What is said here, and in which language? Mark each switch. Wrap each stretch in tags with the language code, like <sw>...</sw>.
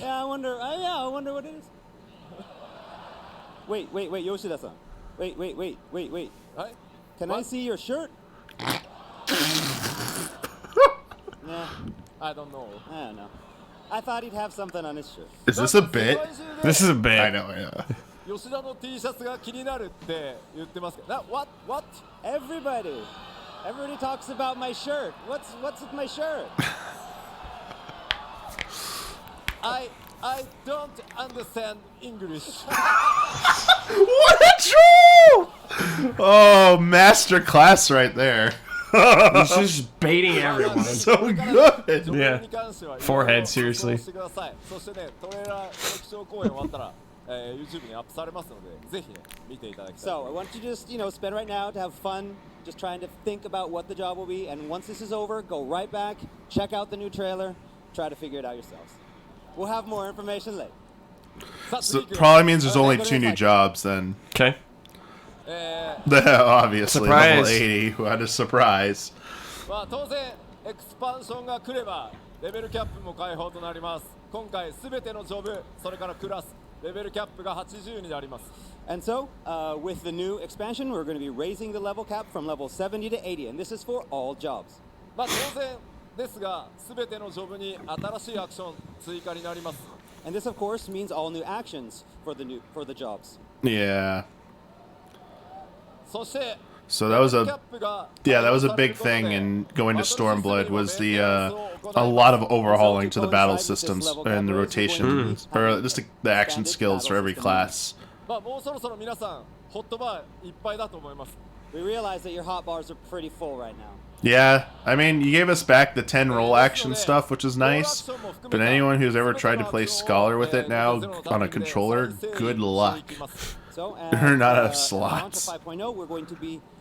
<en>Yeah, I wonder what it is. Wait, Yoshida-san. Wait.</en> <ja>はい。</ja> <en>Can I see your shirt? Nah, I don't know. I don't know. I thought he'd have something on his shirt. Is this a bit? This is a bit. I know, yeah.</en> <ja>吉田の T シャツが気になるって言ってますけど。</ja> <en>What? Everybody talks about my shirt. What's with my shirt? I don't understand English. What a troll! Oh, master class right there. He's just baiting everyone. So good. Yeah. Forehead, seriously.</en> <ja>そしてね、トレーラー液晶公演終わったら、YouTube にアップされますので、ぜひね、見ていただきたい。</ja> <en>So I want you to just, spend right now to have fun, just trying to think about what the job will be. And once this is over, go right back, check out the new trailer, try to figure it out yourselves. We'll have more information later. So probably means there's only 2 new jobs then. Okay. Obviously, Surprise. level 80. What a surprise.</en> <ja>まあ当然エクスパンションが来ればレベルキャップも開放となります。今回すべてのジョブ、それからクラス、レベルキャップが80になります。</ja> <en>And so, with the new expansion, we're going to be raising the level cap from level 70 to 80, and this is for all jobs.</en> <ja>まあ当然ですが、すべてのジョブに新しいアクション追加になります。</ja> <en>And this, of course, means all new actions for the jobs. Yeah.</en> <ja>そして</ja> <en>So that was</en> <ja>レベルキャ</ja> <en>a</en> <ja>ップが</ja> <en>yeah, that was a big thing in going to Stormblood was the a lot of overhauling to the battle systems and the rotation or just the action skills for every class.</en> <ja>まあもうそろそろ皆さんホットバーいっぱいだと思います。</ja> <en>We realize that your hot bars are pretty full right now. Yeah, I mean, you gave us back the 10 roll action stuff, which is nice. But anyone who's ever tried to play Scholar with it now on a controller, good luck. So, They're not out of onto slots. 5.0, we're going to be</en>